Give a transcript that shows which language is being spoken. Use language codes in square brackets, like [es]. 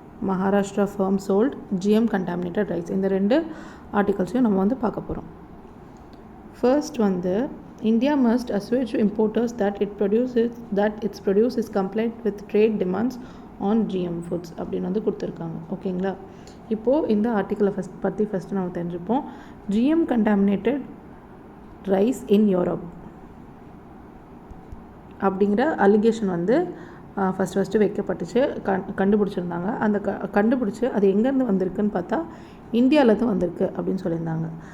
[en] Maharashtra firm sold GM contaminated rice. [ta] இந்த 2 ஆர்டிகல்ஸையும் நம்ம வந்து பார்க்க போகிறோம். [en] first வந்து India must assuage importers that its produce is compliant with trade demands on GM foods [ta] அப்படின்னு வந்து கொடுத்துருக்காங்க. ஓகேங்களா. இப்போது இந்த ஆர்டிக்கலை ஃபஸ்ட்டு நம்ம தெரிஞ்சுப்போம். [en] GM contaminated rice in Europe [ta] அப்படிங்கிற அலிகேஷன் வந்து ஃபஸ்ட்டு வைக்கப்பட்டுச்சு. கண்டுபிடிச்சிருந்தாங்க. அந்த கண்டுபிடிச்சி அது எங்கேருந்து வந்திருக்குன்னு பார்த்தா இந்தியாவிலேருந்து வந்திருக்கு அப்படின்னு சொல்லியிருந்தாங்க.